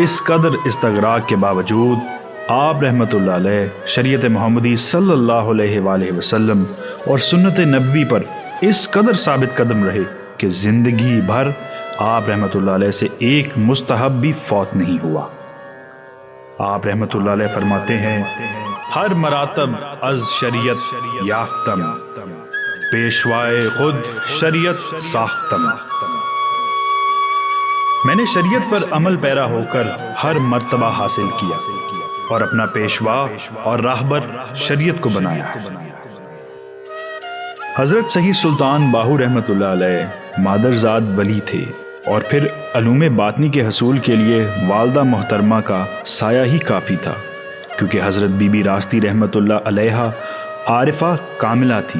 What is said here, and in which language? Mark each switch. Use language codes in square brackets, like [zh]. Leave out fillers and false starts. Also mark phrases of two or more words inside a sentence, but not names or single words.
[ur] اس قدر استغراق کے باوجود آپ [ar] رحمت اللہ علیہ [ur] شریعت محمدی [ar] صلی اللہ علیہ وآلہ وسلم [ur] اور سنت نبوی پر اس قدر ثابت قدم رہے کہ زندگی بھر آپ [ar] رحمت اللہ علیہ [ur] سے ایک مستحب بھی فوت نہیں ہوا۔ آپ رحمت اللہ علیہ فرماتے ہیں، [fa] ہر مراتب از شریعت یافتم، پیشوائے خود شریعت ساختم۔ [ur] میں نے شریعت پر عمل پیرا ہو کر ہر مرتبہ حاصل کیا اور اپنا پیشوا اور راہبر شریعت کو بنایا۔ حضرت سید سلطان باہو [ar] رحمت اللہ علیہ [ur] مادرزاد ولی تھے، اور پھر علوم باطنی کے حصول کے لیے والدہ محترمہ کا سایہ ہی کافی تھا، کیونکہ حضرت بی بی راستی [ar] رحمت اللہ علیہ [ur] عارفہ کاملہ تھی۔